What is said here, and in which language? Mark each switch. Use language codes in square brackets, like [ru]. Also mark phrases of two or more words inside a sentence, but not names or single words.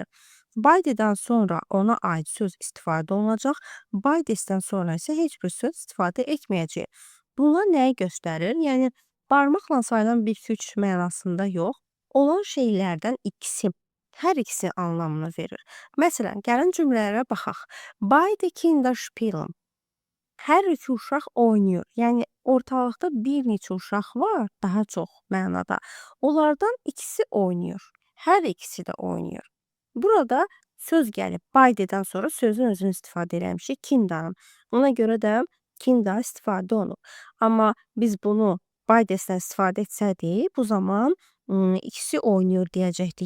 [az] Baydedən sonra ona aid söz istifadə olunacaq, baydesdən sonra isə heç bir söz istifadə etməyəcəyik. Bunlar nəyi göstərir? Yəni barmaqla sayılan bir güc mənasında yox, olan şeylərdən ikisi, hər ikisi anlamını verir. Məsələn, gəlin cümlələrə baxaq. [de] Beide Kinder spielen. [az] Hər iki uşaq oynayır. Yəni ortalıqda bir neçə uşaq var, daha çox mənada. Onlardan ikisi oynayır. Hər ikisi də oynayır. Burada söz gəlib Baidedən sonra sözün özünü istifadə eləmişik Kinder'ın. Ona görə də Kinder istifadə olunub. Amma biz bunu Baidesdən istifadə etsəydik, bu zaman ikisi oynayır deyəcəkdik.